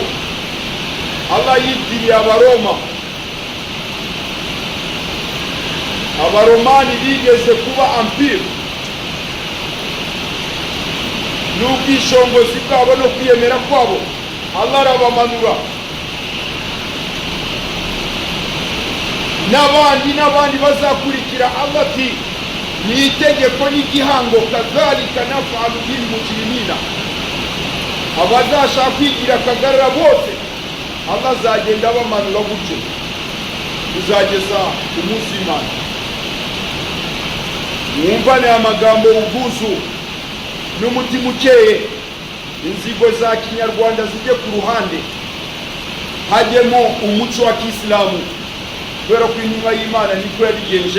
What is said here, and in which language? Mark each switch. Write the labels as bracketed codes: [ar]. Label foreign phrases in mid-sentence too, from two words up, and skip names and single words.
[rw] Allah yitiriye Abaroma. Abaromani bigeze kuba empire, n'ubwishongozi bwabo no kwiyemera kwabo Allah arabamanura. N'abandi bazakurikira Allah ati ni itegeko n'igihango, [ar] كذلك نفعل بالمجرمين. [rw] Abazashaka kwigira akagarara bose Allah azagenda bamanura gutyo uzageza umunsi w'Imana. Mwumvane amagambo ubwuzu n'umutima ukeye, inzigo za kinyarwanda zijye ku ruhande, hajyemo umuco wa Kisilamu, kubera ko intumwa y'Imana niko yabigenje.